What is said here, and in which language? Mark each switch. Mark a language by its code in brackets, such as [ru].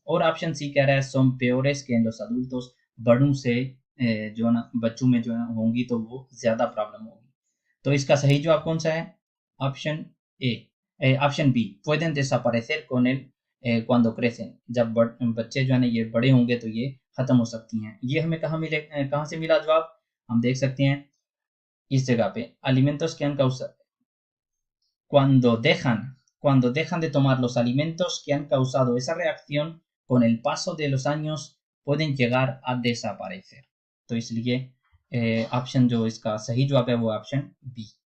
[hi] और option C कह रहा है [es] son peores que en los adultos, [hi] बड़ों से जो है ना बच्चों में जो है होंगी तो वो ज्यादा प्रॉब्लम होगी। तो इसका सही जवाब कौन सा है? Option option B [es] pueden desaparecer con el cuando crecen, [hi] जब बच्चे जो है ना ये बड़े होंगे तो ये खत्म हो सकती हैं। ये हमें कहाँ से मिला जवाब? हम देख सकते हैं इस जगह पे, [es] alimentos que han causado, cuando dejan de tomar los alimentos que han causado esa reacción, con el paso de los años pueden llegar a desaparecer। [hi] तो इसलिए ऑप्शन जो इसका सही जवाब है वो ऑप्शन बी।